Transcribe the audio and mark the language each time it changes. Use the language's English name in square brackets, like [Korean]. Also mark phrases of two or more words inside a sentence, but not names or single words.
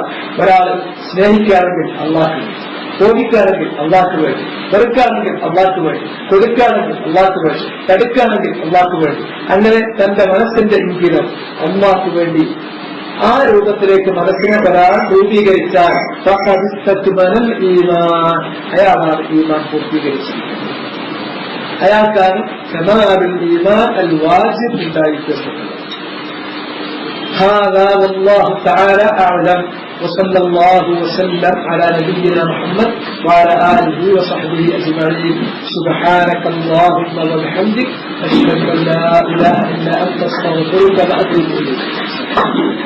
[Malayalam] ഒരാൾ സ്നേഹിക്കുകയാണെങ്കിൽ അല്ലാഹു, കോപിക്കുകയാണെങ്കിൽ അല്ലാഹു വേണ്ടി, വെറുക്കുകയാണെങ്കിൽ അല്ലാഹു വേണ്ടി, കൊടുക്കുകയാണെങ്കിൽ അല്ലാഹു വേണ്ടി, തടുക്കുകയാണെങ്കിൽ അല്ലാഹു വേണ്ടി, അങ്ങനെ തന്റെ മനസ്സിന്റെ ഇംഗിതം അല്ലാഹു വേണ്ടി ആ രൂപത്തിലേക്ക് മനസ്സിനെ ഒരാൾ രൂപീകരിച്ചാൽ ഈമാൻ, അയാളാണ് ഈമാൻ പൂർത്തീകരിച്ചത്. അയാൾക്കാണ് [Arabic] كمال الإيمان الواجب [Malayalam] ഉണ്ടായിരിക്കുന്നത്. [Arabic] هذا والله تعالى أعلم وصلى الله وسلم على نبينا محمد وعلى آله وصحبه أجمعين. سبحانك اللهم وبحمدك أشهد أن لا إله إلا أنت أستغفرك وأتوب إليك.